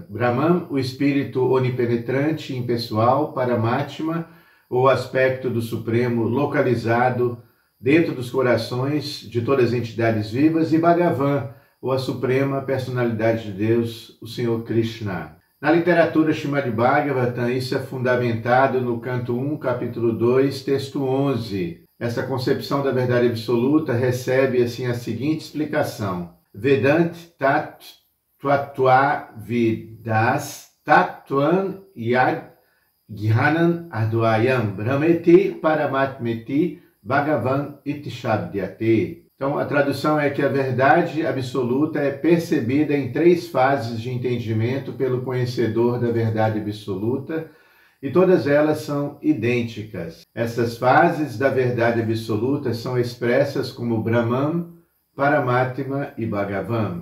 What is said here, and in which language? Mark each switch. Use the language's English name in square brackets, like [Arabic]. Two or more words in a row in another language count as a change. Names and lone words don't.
[Portuguese] Brahman, o espírito onipenetrante e impessoal; Paramatma, o aspecto do Supremo localizado dentro dos corações de todas as entidades vivas; e Bhagavan, ou a suprema personalidade de Deus, o Senhor Krishna. Na literatura Srimad Bhagavatam, isso é fundamentado no canto 1, capítulo 2, texto 11. Essa concepção da verdade absoluta recebe assim a seguinte explicação: [Sanskrit] Vedant tat tvatva vidas tatvan yad gyanan advayam brahmeti paramatmeti bhagavan iti shabdyate. [Portuguese] Então, a tradução é que a verdade absoluta é percebida em três fases de entendimento pelo conhecedor da verdade absoluta, e todas elas são idênticas. Essas fases da verdade absoluta são expressas como Brahman, Paramatma e Bhagavan.